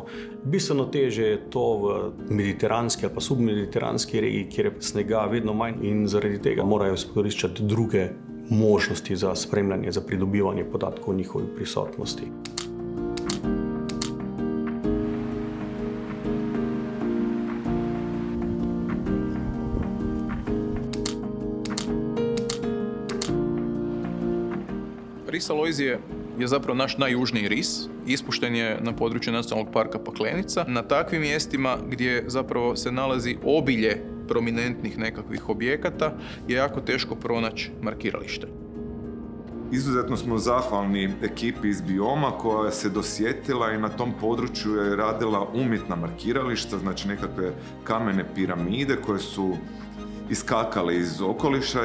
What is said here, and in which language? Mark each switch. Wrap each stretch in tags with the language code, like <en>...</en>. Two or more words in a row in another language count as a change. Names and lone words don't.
<sl>Bistveno teže je to v mediteranski ali pa submediteranski regiji, kjer je snega vedno manj in zaradi tega morajo izkoriščati druge možnosti za spremljanje, za pridobivanje podatkov o njihovi prisotnosti.</sl> <hr>Ris alojzije je zapravo naš najjužniji ris. Ispušten je na području Nacionalnog parka Paklenica. Na takvim mjestima gdje zapravo se nalazi obilje prominentnih nekakvih objekata je jako teško pronaći markiralište. Izuzetno smo zahvalni ekipi iz Bioma koja se dosjetila i na tom području je radila umjetna markirališta, znači nekakve kamene piramide koje su iskakale iz okoliša.</hr>